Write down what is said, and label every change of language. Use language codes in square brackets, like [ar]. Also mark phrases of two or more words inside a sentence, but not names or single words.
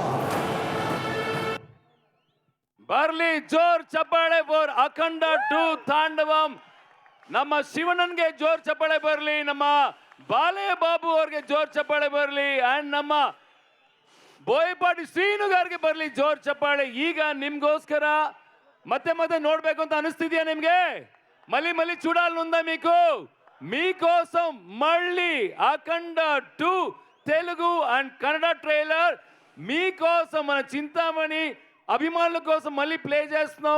[kn] ಬರ್ಲಿ ಜೋರ್ ಚಪ್ಪಾಳೆ ಫಾರ್ ಅಖಂಡ 2 ತಾಂಡವಂ. ನಮ್ಮ ಶಿವಣ್ಣನ್ಗೆ ಜೋರ್ ಚಪ್ಪಾಳೆ ಬರ್ಲಿ, ನಮ್ಮ ಬಾಲೆ ಬಾಬು ಅವ್ರಿಗೆ ಜೋರ್ ಚಪ್ಪಾಳೆ ಬರ್ಲಿ, ಅಂಡ್ ನಮ್ಮ ಬೋಯಪಾಟಿ ಶ್ರೀನು గారికి ಬರ್ಲಿ ಜೋರ್ ಚಪ್ಪಾಳೆ. ಈಗ ನಿಮ್ಗೋಸ್ಕರ ಮತ್ತೆ ಮತ್ತೆ ನೋಡ್ಬೇಕು ಅಂತ [te] అనిస్తుందియా నిమ్ಗೆ? మళ్ళీ చూడాలనుందా మీకు? మీకోసం మళ్ళీ అఖండ 2 తెలుగు అండ్ కన్నడ ట్రైలర్ మీకోసం మన చింతామణి అభిమానుల కోసం మళ్ళీ ప్లే చేస్తున్నాం.